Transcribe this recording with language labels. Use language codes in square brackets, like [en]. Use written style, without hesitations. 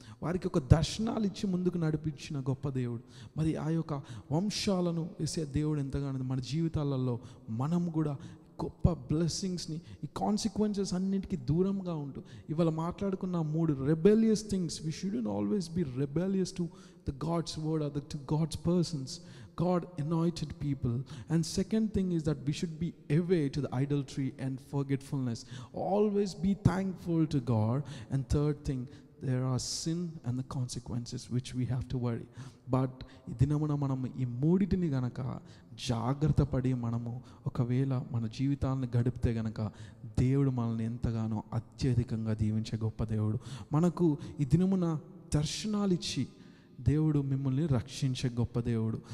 [te] వారికి ఒక దర్శనాలు ఇచ్చి ముందుకు నడిపించిన గొప్ప దేవుడు. మరి ఆ యొక్క వంశాలను వేసే దేవుడు ఎంతగానో మన జీవితాలలో మనం కూడా గొప్ప బ్లెస్సింగ్స్ని, ఈ కాన్సిక్వెన్సెస్ అన్నిటికీ దూరంగా ఉంటూ ఇవాళ మాట్లాడుకున్న 3 rebellious things. [en] We shouldn't always be rebellious to the God's word or to God's persons, God anointed people. And second thing is that we should be away to the idolatry and forgetfulness. Always be thankful to God. And third thing, there are sin and the consequences which we have to worry. [te] But ఈ దినమున మనం ఈ మూడిటిని గనక జాగ్రత్త పడి మనము ఒకవేళ మన జీవితాలను గడిపితే గనక దేవుడు మనల్ని ఎంతగానో అత్యధికంగా దీవించే గొప్ప దేవుడు. మనకు ఈ దినమున దర్శనాలు ఇచ్చి దేవుడు మిమ్మల్ని రక్షించే గొప్ప దేవుడు.